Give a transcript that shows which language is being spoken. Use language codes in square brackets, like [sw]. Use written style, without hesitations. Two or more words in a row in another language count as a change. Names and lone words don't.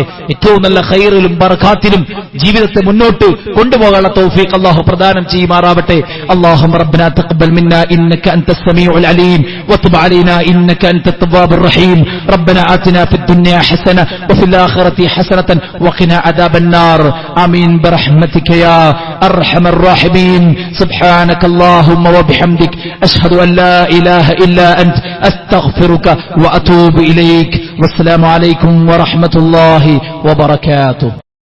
[ml] ഏറ്റവും നല്ല ഖൈറിലും ബർക്കാത്തിലും ജീവിതത്തെ മുന്നോട്ട് കൊണ്ടുപോകാനുള്ള തൗഫീക്ക് അള്ളാഹു പ്രദാനം ചെയ്യുമാറാവട്ടെ. [ar] اللهم ربنا تقبل منا إنك أنت السميع العليم وتب علينا إنك أنت التواب الرحيم. ربنا آتنا في الدنيا حسنة وفي الآخرة حسنة وقنا عذاب النار آمين برحمتك يا أرحم الراحمين. سبحانك اللهم وبحمدك أشهد أن لا إله إلا أنت أستغفرك وأتوب إليك. والسلام عليكم ورحمة الله وبركاته.